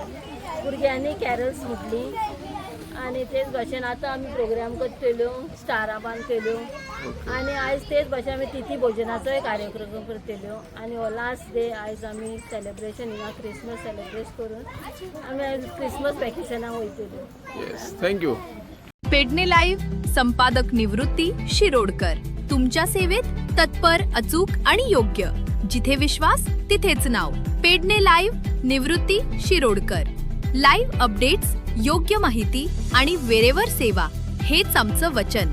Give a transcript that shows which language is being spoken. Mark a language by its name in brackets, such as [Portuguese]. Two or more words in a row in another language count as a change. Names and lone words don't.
[Konkani] भुरग्यांनी कॅरल्स म्हटली आनी तेच भाशेन आतां आमी प्रोग्राम करतल्यो, स्टारा बांद केल्यो आनी आयज तेच भाशेन आमी तिथी भोजनाचोय कार्यक्रम करतल्यो आनी हो [English] last day [Konkani] आयज आमी सेलिब्रेशन हिंगा [English] Christmas celebrate [Konkani] करून आमी आयज [English] Christmas vacation [Konkani] वयतल्यो. [English] yes thank you. [Marathi] पेडणे लाईव्ह संपादक निवृत्ती शिरोडकर. तुमच्या सेवेत तत्पर, अचूक आणि योग्य. जिथे विश्वास तिथेच नाव. पेडणे लाईव्ह निवृत्ती शिरोडकर. [English] live updates, [Marathi] योग्य माहिती आणि वेरेवर सेवा हेच आमचं वचन.